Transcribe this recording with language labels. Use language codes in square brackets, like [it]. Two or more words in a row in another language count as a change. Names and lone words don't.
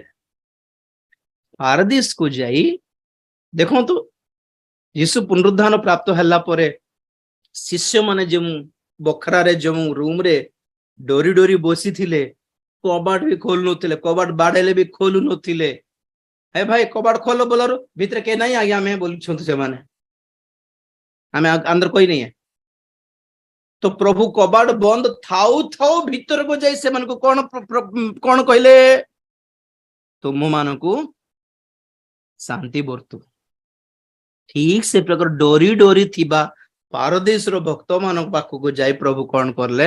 [or] ପାରଦୀସକୁ ଯାଇ ଦେଖନ୍ତୁ, ଯୀଶୁ ପୁନରୁଦ୍ଧାନ ପ୍ରାପ୍ତ ହେଲା ପରେ ଶିଷ୍ୟମାନେ ଯେଉଁ ବଖରାରେ, ଯେଉଁ ରୁମରେ ଡରି ଡରି ବସିଥିଲେ, କବାଟ ବି ଖୋଲୁ ନଥିଲେ, କବାଟ ବାଡେଇଲେ ବି ଖୋଲୁ ନଥିଲେ। ହେ ଭାଇ କବାଟ ଖୋଲ ବୋଲାରୁ ଭିତରେ କେ ନାହିଁ ଆଜ୍ଞା ଆମେ ବୋଲୁଛନ୍ତି ସେମାନେ, ଆମେ [hi] अंदर कोई नहीं है। [or] ତ ପ୍ରଭୁ କବାଟ ବନ୍ଦ ଥାଉ ଥାଉ ଭିତରକୁ ଯାଇ ସେମାନଙ୍କୁ କଣ କହିଲେ? ତୁମ ମାନଙ୍କୁ ଶାନ୍ତି ବର୍ତ୍ତୁ। ଠିକ ସେ ପ୍ରକାର ଡରି ଡରି ଥିବା ପାରଦୀସର ଭକ୍ତମାନଙ୍କ ପାଖକୁ ଯାଇ ପ୍ରଭୁ କଣ କଲେ?